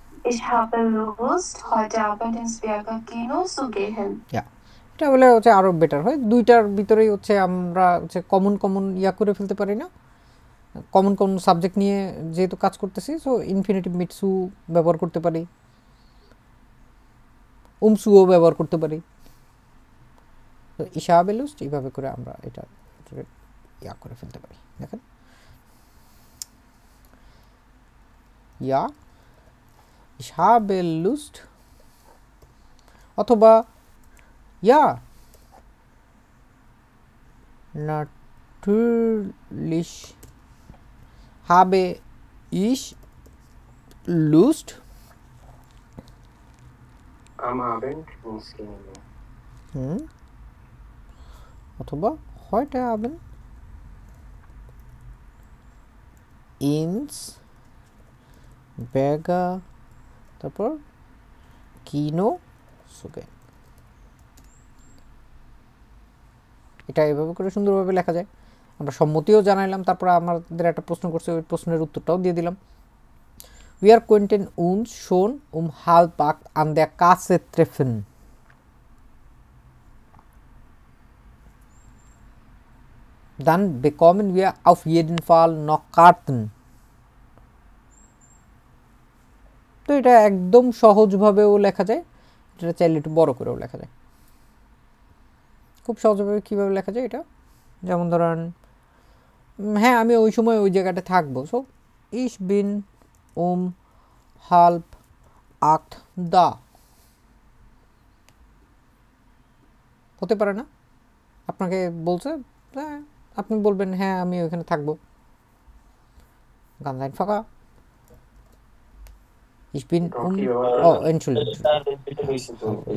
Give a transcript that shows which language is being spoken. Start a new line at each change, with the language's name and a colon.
German: Ich habe Lust, heute Abend ins Burger Kino zu gehen.
Bangla: এটা বলে হচ্ছে আরো বেটার হয়। দুইটার ভিতরেই হচ্ছে আমরা হচ্ছে কমন ইয়া করে ফেলতে পারি না, কমন সাবজেক্ট নিয়ে যেহেতু কাজ করতেছি। সো ইনফিনিটিভ মিট সু ব্যবহার করতে পারি, উমসুও ব্যবহার করতে পারি। তো
German: ich habe Lust
Bangla: এইভাবে করে আমরা এটা ইয়া করে ফেলতে পারি। দেখেন
German: ja ich habe Lust, অথবা ja natürlich habe ich Lust am Abend ins Kino. অথবা heute Abend ins
Bangla: ব্যাগা, তারপর কিনো সুগেন। এটা এভাবে করে সুন্দরভাবে লেখা যায়। আমরা সম্মতিও জানাইলাম, তারপর আমাদের একটা প্রশ্ন করছে, ওই প্রশ্নের উত্তরটাও দিয়ে দিলাম।
German: Wir könnten uns schon um halb 8 an der Kasse treffen. Dann bekommen wir auf jeden Fall noch Karten.
Bangla: তো এটা একদম সহজভাবেও লেখা যায়, এটা চাইলে একটু বড় করেও লেখা যায়। খুব সহজভাবে কীভাবে লেখা যায় এটা, যেমন ধরেন হ্যাঁ আমি ওই সময় ওই জায়গাটা থাকবো, so
German: ich bin halb 8 da
Bangla: হতে পারে না? আপনাকে বলছে, হ্যাঁ আপনি বলবেন হ্যাঁ আমি ওইখানে থাকবো।
German: ganz einfacher. Ich bin Entschuldigung.